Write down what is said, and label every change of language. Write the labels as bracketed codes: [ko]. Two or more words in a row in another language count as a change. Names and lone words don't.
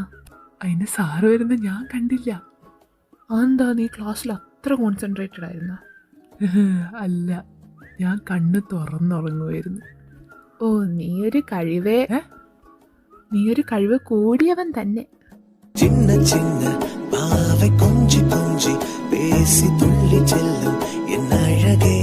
[ml] അതിന് സാറ് വരുന്ന ഞാൻ കണ്ടില്ല. അതെന്താ, നീ ക്ലാസ്സിൽ അത്ര കോൺസെൻട്രേറ്റഡ് ആയിരുന്ന? അല്ല, ഞാൻ കണ്ണ് തുറന്നുറങ്ങുമായിരുന്നു. ഓ, നീ ഒരു കഴിവ് കൂടിയവൻ തന്നെ. [ta] சின்ன சின்ன பாவை கொஞ்சி கொஞ்சி பேசி துள்ளி செல்லும் என் அழகே.